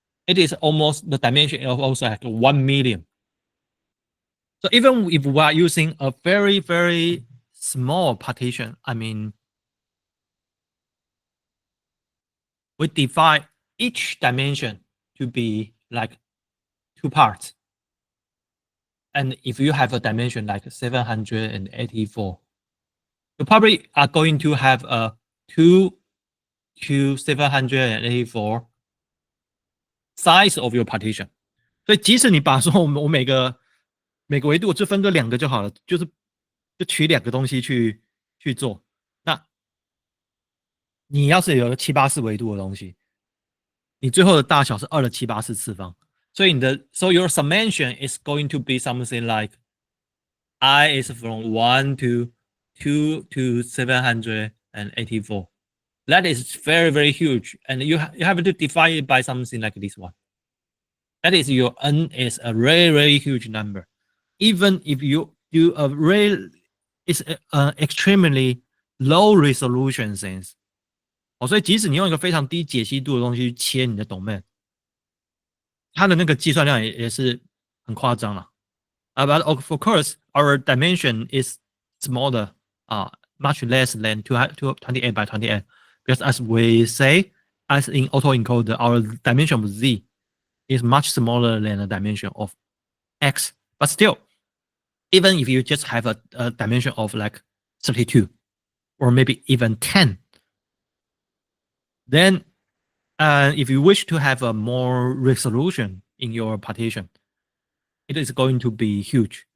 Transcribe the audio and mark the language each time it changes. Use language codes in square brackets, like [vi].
[en] It is almost the dimension of also like 1 million. So even if we are using a very, very small partition, I mean, we divide each dimension to be like 2 parts. And if you have a dimension like 784, you probably are going to have a 2 to 784 size of your partition. [zh] 所以即使你把说我每个维度就分个2个就好了，就取2个东西去做。那你要是有个784维度的东西，你最后的大小是2的784次方。所以 [en] so your summation is going to be something like I is from 1 to 2 to 784. That is very, very huge, and you have to divide it by something like this one. That is, your n is a very, very huge number. Even if you do a it's extremely low resolution things. [zh] 所以即使你用一个非常低解析度的东西去切你的 domain， 它的那个计算量也是很夸张了。 [en] But of course, our dimension is smaller, much less than 28 by 28. Because as we say, as in AutoEncoder, our dimension of Z is much smaller than the dimension of X. But still, even if you just have a dimension of like 32 or maybe even 10, then if you wish to have a more resolution in your partition, it is going to be huge.